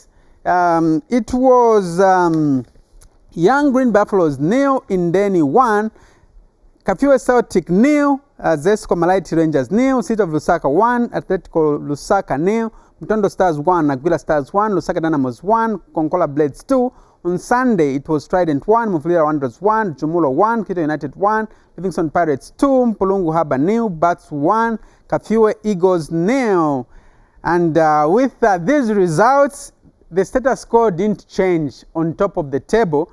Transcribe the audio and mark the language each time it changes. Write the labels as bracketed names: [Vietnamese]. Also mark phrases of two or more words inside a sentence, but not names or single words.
[English] It was Young Green Buffaloes 0, Indeni 1, Kafue Celtic 0, Zesco Malaiti Rangers 0, City of Lusaka 1, Atletico Lusaka 0, Mutondo Stars 1, Aguila Stars 1, Lusaka Dynamos 1, Konkola Blades 2. On Sunday, it was Trident 1, Mufulira Wanderers 1, Jumulo 1, Kito United 1, Livingston Pirates 2, Mpulungu Harbour 0, Bats 1, Kafue Eagles 0. And with these results, the status quo didn't change on top of the table.